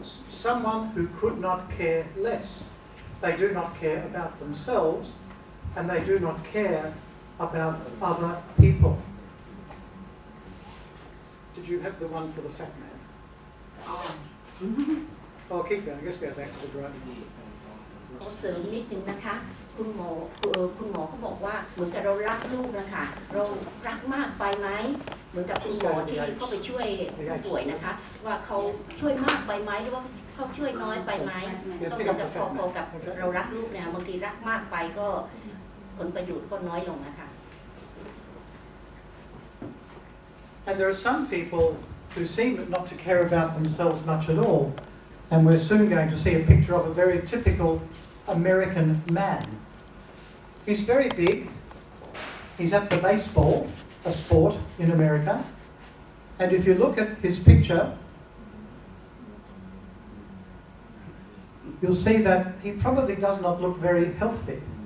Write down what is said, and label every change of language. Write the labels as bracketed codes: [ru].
[en] Someone who could not care less. They do not care about themselves and they do not care about other people. Did you have the one for the fat man? Oh, keep going. Let's go back to the driving. [th] ขอเสริมนิดนึงนะคะคุณหมอก็บอกว่าเหมือนกับเรารักลูกนะคะเรารักมากไปไหมเหมือนกับคุณหมอที่เข้าไปช่วยผู้ป่วยนะคะว่าเขาช่วยมากไปไหมหรือว่าเขาช่วยน้อยไปไหมก็เหมือนกับพอๆกับเรารักลูกเนี่ยบางทีรักมากไปก็ผลประโยชน์ก็น้อยลงนะคะ [en] And there are some people who seem not to care about themselves much at all. And we're soon going to see a picture of a very typical American man. He's very big. He's at the baseball, a sport in America. And if you look at his picture, you'll see that he probably does not look very healthy.